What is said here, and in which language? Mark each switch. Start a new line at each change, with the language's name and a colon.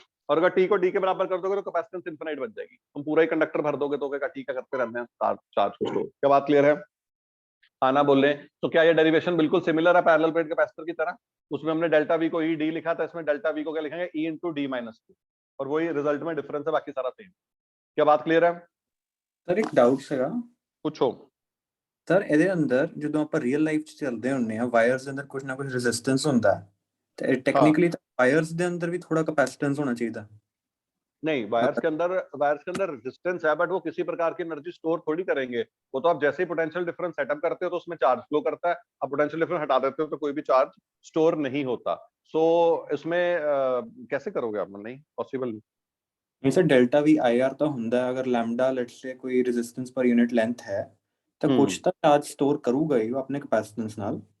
Hindi: और अगर T को D के बराबर कर दोगे तो कैपेसिटेंस इनफिनिट बन जाएगी। तुम पूरा ही कंडक्टर भर दोगे तो T का करते रहते हैं चार्ज को स्टोर। क्या बात क्लियर है? आना बोल रहे हैं। तो क्या ये डेरिवेशन बिल्कुल सिमिलर है पैरेलल प्लेट कैपेसिटर की तरह? उसमें हमने डेल्टा वी को ई डी लिखा था, इसमें डेल्टा वी को क्या लिखेंगे? E into D minus two, और वही रिजल्ट में डिफरेंस है, बाकी सारा सेम। क्या बात क्लियर है? सर एक डाउट ਸੀਗਾ। पूछो।
Punjabi: ਸਰ ਇਹਦੇ ਅੰਦਰ ਜਦੋਂ ਆਪਾਂ ਰੀਅਲ ਲਾਈਫ 'ਚ ਚੱਲਦੇ ਹੁੰਨੇ ਆ, ਵਾਇਰਸ ਦੇ ਅੰਦਰ ਕੁਝ ਨਾ ਕੁਝ ਰੈਜ਼ਿਸਟੈਂਸ ਹੁੰਦਾ ਹੈ, ਤੇ ਟੈਕਨੀਕਲੀ ਵਾਇਰਸ ਦੇ ਅੰਦਰ ਵੀ ਥੋੜਾ ਕੈਪੈਸਿਟੈਂਸ
Hindi: होना चाहिए। नहीं, वायर्स के अंदर रेजिस्टेंस है, बट वो किसी प्रकार की एनर्जी स्टोर थोड़ी करेंगे। वो तो आप जैसे ही पोटेंशियल डिफरेंस सेटअप करते हो तो उसमें चार्ज फ्लो करता है, आप पोटेंशियल डिफरेंस हटा देते हो तो कोई भी चार्ज स्टोर नहीं होता। सो इसमें कैसे करोगे आप? नहीं पॉसिबल नहीं सर, डेल्टा वी IR तो ਹੁੰਦਾ है, अगर लैम्डा लेट्स से कोई रेजिस्टेंस पर यूनिट लेंथ है तो कुछ तो चार्ज स्टोर करूंगा ही वो अपने कैपेसिटेंस नाल।